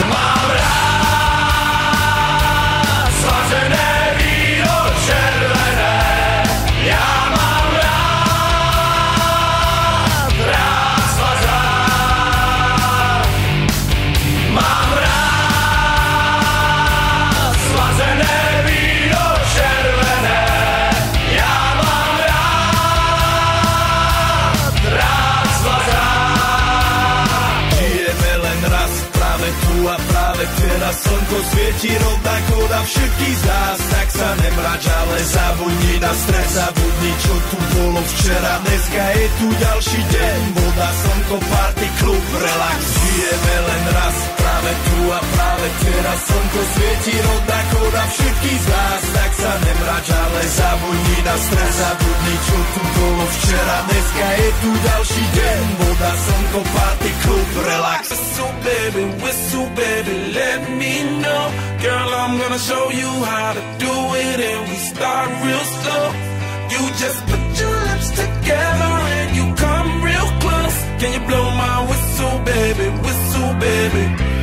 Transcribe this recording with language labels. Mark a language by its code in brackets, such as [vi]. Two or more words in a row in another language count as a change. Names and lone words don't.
[cs] Mám rád svařené víno červené, já mám rád svazák. Mám rád svazené víno červené, já mám rád svazák. [sk] Žijeme len raz, práve tu a práve teraz slnko svieti rovnako na všetkých z nás. Tak sa nemrač, ale zabudni na stres, zabudni čo tu bolo včera. Dneska je tu ďalší deň, voda, slnko, party, klub, relax. Žijeme len raz, práve tu a práve teraz slnko svieti rovnako na všetkých z nás. Tak sa nemrač, ale zabudni na stres, zabudni čo tu bolo včera. Dneska je tu ďalší deň, voda, slnko, party, klub, relax. [en] Whistle baby, let me know. Girl, I'm gonna show you how to do it, and we start real slow. You just put your lips together and you come real close. Can you blow my whistle baby, whistle baby?